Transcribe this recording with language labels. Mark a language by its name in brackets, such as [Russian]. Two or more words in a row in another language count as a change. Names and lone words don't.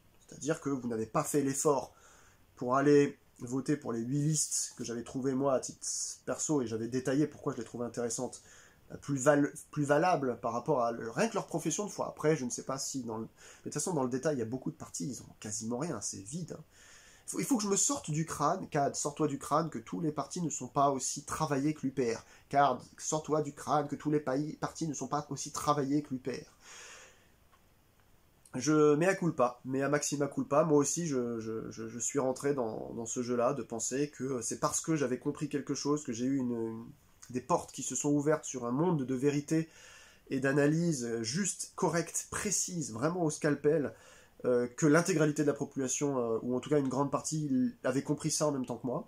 [French] C'est-à-dire que vous n'avez pas fait l'effort pour aller voter pour les 8 listes que j'avais trouvées moi à titre perso, et j'avais détaillé pourquoi je les trouvais intéressantes, plus valables par rapport à rien que leur profession de foi. Après, je ne sais pas si mais de toute façon, dans le détail, il y a beaucoup de partis, ils ont quasiment rien, c'est vide. Hein. Il faut que je me sorte du crâne, Cad, sors-toi du crâne que tous les partis ne sont pas aussi travaillés que l'UPR. Cad, sors-toi du crâne que tous les partis ne sont pas aussi travaillés que l'UPR. [Latin] Mea culpa, mea maxima culpa, [French] moi aussi je suis rentré dans ce jeu-là, de penser que c'est parce que j'avais compris quelque chose, que j'ai eu des portes qui se sont ouvertes sur un monde de vérité et d'analyse juste, correcte, précise, vraiment au scalpel, que l'intégralité de la population, ou en tout cas une grande partie, avait compris ça en même temps que moi.